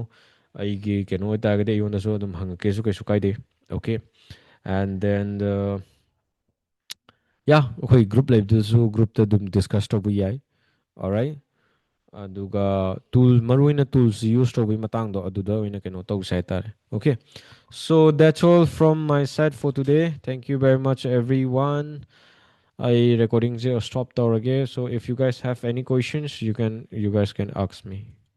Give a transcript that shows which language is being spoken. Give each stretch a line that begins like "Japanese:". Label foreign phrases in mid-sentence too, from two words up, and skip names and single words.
Manipuri: ꯑꯩꯒꯤ ꯀꯩꯅꯣ ꯑꯣꯏꯇꯥꯔꯒꯗꯤ ꯑꯩꯉꯣꯟꯗꯁꯨ ꯑꯗꯨꯝ ꯍꯪꯉꯛꯀꯦꯁꯨ ꯀꯩꯁꯨ ꯀꯥꯏꯗꯦ.
English: okay, and then
Manipuri: ꯑꯩꯈꯣꯏ ꯒ꯭ꯔꯨꯞ ꯂꯩꯕꯗꯨꯁꯨ ꯒ꯭ꯔꯨꯞꯇ ꯑꯗꯨꯝ ꯗꯤꯁꯀꯁ ꯇꯧꯕ ꯌꯥꯏ.
English: alright.
Manipuri: ꯑꯗꯨꯒ ꯃꯔꯨꯑꯣꯏꯅ
English: tools use
Manipuri: ꯇꯧꯕꯒꯤ ꯃꯇꯥꯡꯗꯣ ꯑꯗꯨꯗ ꯑꯣꯏꯅ ꯀꯩꯅꯣ ꯇꯧꯁꯦ ꯍꯥꯏꯇꯥꯔꯦ.
English: Okay, so that's all from my side for today. Thank you very much everyone. I recording stop ꯇꯧꯔꯒꯦ. So if you guys have any questions you guys can ask me.